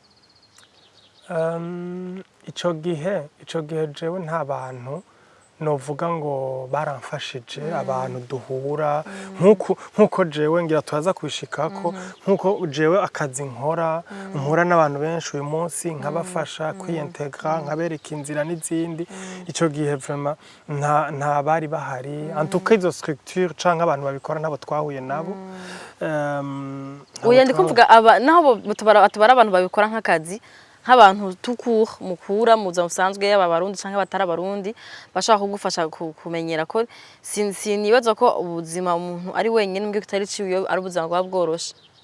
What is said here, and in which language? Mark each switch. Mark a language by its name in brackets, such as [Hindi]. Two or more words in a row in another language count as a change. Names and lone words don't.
[Rundi] Ico gihe jewe nta bantu novuga ngo baramfashije, abantu duhura nkuko jewe ngira turaza kubishikako, nkuko jewe akazi nkora n'abantu benshi uyu munsi nkabafasha kwiyintegra, nkabereka inzira n'izindi. Ico gihe vraiment nta bari bahari, [French] en tout cas [Rundi] izo structure canke abantu babikora nabo twahuye nabo. Uya ndi kuvuga naho tubara abantu babikora nk'akazi, nk'abantu mukura muza musanzwe y'aba barundi canke batari abarundi bashaka kugufasha kumenyera ko sinibaza ko ubuzima umuntu ari wenyene mbwe kitari ciwe ari ubuzima bwa bworoshe.